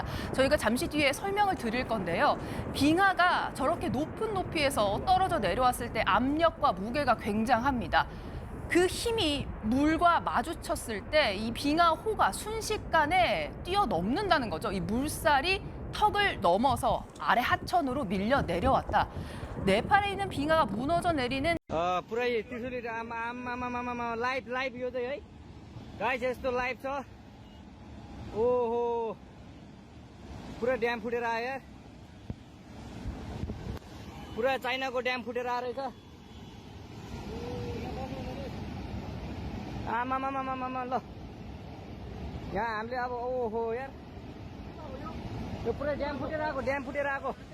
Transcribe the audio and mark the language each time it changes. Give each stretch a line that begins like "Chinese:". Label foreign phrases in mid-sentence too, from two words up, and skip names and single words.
Korean: 저희가 잠시 뒤에 설명을 드릴 건데요. 빙하가 저렇게 높은 높이에서 떨어져 내려왔을 때 압력과 무게가 굉장합니다. 그 힘이 물과 마주쳤을 때 이 빙하호가 순식간에 뛰어넘는다는 거죠. 이 물살이 턱을 넘어서 아래 하천으로 밀려 내려왔다. 네팔에 있는 빙하가 무너져 내리는
Nepali: पुरै त्रिशुली आमा लाइभ यो चाहिँ है गाइस यस्तो लाइभ छ ओहो पुरा ड्याम फुटेर आयो यार पुरा चाइनाको ड्याम फुटेर आएर रहेछ आमा ल यहाँ हामीले अब ओहो यार यो पुरा ड्याम फुटेर आएको